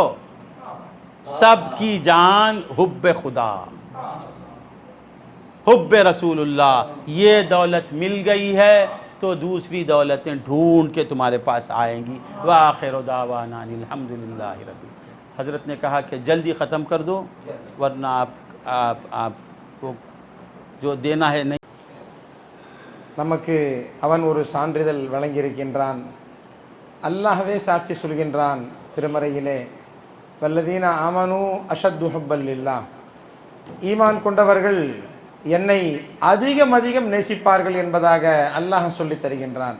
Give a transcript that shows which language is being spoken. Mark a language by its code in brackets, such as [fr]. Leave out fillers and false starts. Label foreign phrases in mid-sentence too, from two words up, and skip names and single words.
[ur] سب کی جان حب خدا, حب رسول اللہ. یہ دولت مل گئی ہے تو دوسری دولتیں ڈھونڈ کے تمہارے پاس آئیں گی. [ar] وآخر دعوانا الحمدللہ رب. [ur] حضرت نے کہا کہ جلدی ختم کر دو ورنہ آپ کو جو دینا ہے نہیں. [ta] நமக்கு அவன் ஒரு சான்றிதழ் வழங்கியிருக்கின்றான். அல்லாஹ்வே சாட்சி சொல்கின்றான் திருமறையிலே, [ar] والذين آمنوا أشد حبا لله. [ta] ஈமான் கொண்டவர்கள் என்னை அதிகம் அதிகம் நேசிப்பார்கள் என்பதாக அல்லாஹ் சொல்லித் தருகின்றான்.